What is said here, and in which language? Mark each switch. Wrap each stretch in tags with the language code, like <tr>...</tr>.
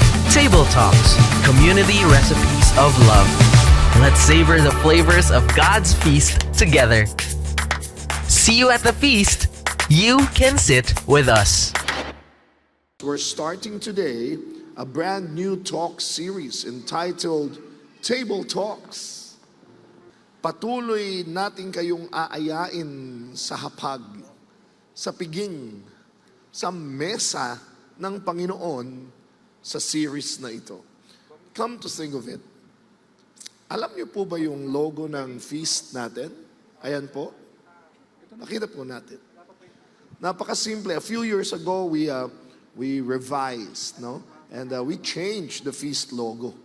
<en>Table Talks, Community Recipes of Love. Let's savor the flavors of God's feast together. See you at the feast. You can sit with us. We're starting today a brand new talk series entitled Table Talks.</en> <tl>Patuloy natin kayong aayain sa hapag, sa piging, sa mesa ng Panginoon sa series na ito.</tl> <en>Come to think of it,</en> <tl>alam niyo po ba yung logo ng feast natin? Ayan po. Nakita po natin. Napakasimple.</tl> <en>A few years ago, we revised, no? And we changed the feast logo.</en>